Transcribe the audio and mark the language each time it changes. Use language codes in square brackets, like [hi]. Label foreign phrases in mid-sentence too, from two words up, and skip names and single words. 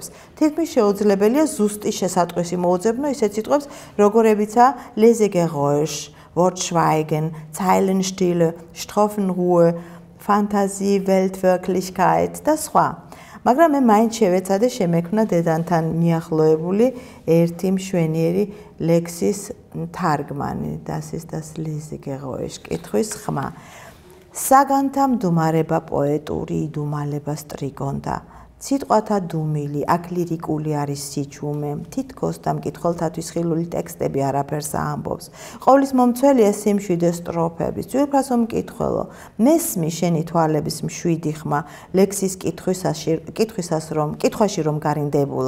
[ka] თითქმის შეუძლებელია ზუსტი შესატყვისი მოუძებნო ისეთ სიტყვებს, როგორებიცაა [de] lese Geräusch, Wortschweigen, Zeilenstille, Strophenruhe, Fantasie, Weltwirklichkeit [ka] და სხვა. მაგრამ მე მაინც შევეცადე შემექმნა დედანთან მიახლოებული ერთი მშვენიერი ლექსის თარგმანი, [de] das ist das lese Geräusch, [ka] კითხვის ხმა. საგანთა მდუმარება პოეტური იდუმალება სტრიგონდა. სიტყვათა დუმილი, აქ ლირიკული არის სიჩუმე, თითქოს და მკითხველთათვის ხილული ტექსტები არაფერს აამბობს. ყოვლის მომცველია სიმშვიდე სტროფების, ძვირფასო მკითხველო, მესმი შენი თვალების მშვიდი ხმა, ლექსის კითხვაში რომ გარინდებულა.